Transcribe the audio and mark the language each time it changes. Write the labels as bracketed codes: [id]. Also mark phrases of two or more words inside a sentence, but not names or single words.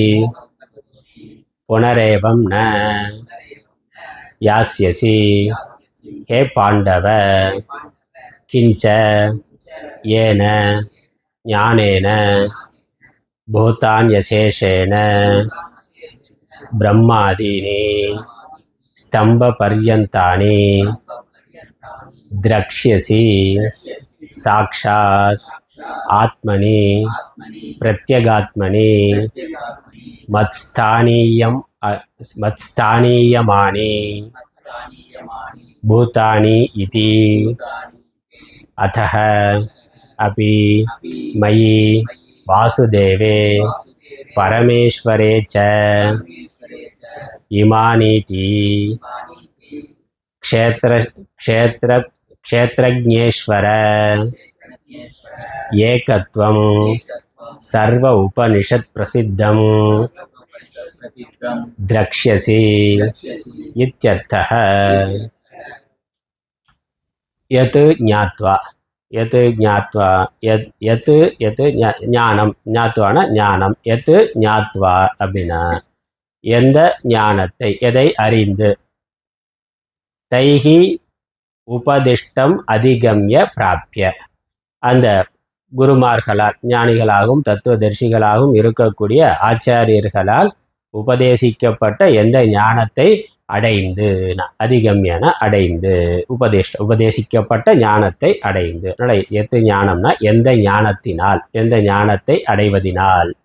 [sa] पुनरेवं न यास्यसि हे पाण्डव किञ्च येन ज्ञानेन भूतान्यशेषेण ब्रह्मादीनि स्तम्ब पर्यन्तानि द्रक्ष्यसि साक्षात् आत्मनि प्रत्यगात्मनि मत्स्थानीयम् मत्स्थानीयमानि भूतानि इति अत्तः अपि मयि वासुदेवे परमेश्वरे च इमानीति क्षेत्रज्ञेश्वर एकत्वं सर्व उपनिषत् प्रसिद्धं द्रक्ष्यसि इत्यर्थः। यत् ज्ञात्वा [ta] ஞானம் ஞாத்வான ஞானம் எது ஞாத்வா அப்படின்னா எந்த ஞானத்தை எதை அறிந்து [sa] तैः उपदिष्टम् अधिगम्य प्राप्य [ta] அந்த குருமார்களால் ஞானிகளாகவும் தத்துவதர்சிகளாகவும் இருக்கக்கூடிய ஆச்சாரியர்களால் உபதேசிக்கப்பட்ட எந்த ஞானத்தை அடைந்து அதிகம்யான அடைந்து உபதேசிக்கப்பட்ட ஞானத்தை அடைந்து எது ஞானம்னா எந்த ஞானத்தினால் எந்த ஞானத்தை அடைவதினால்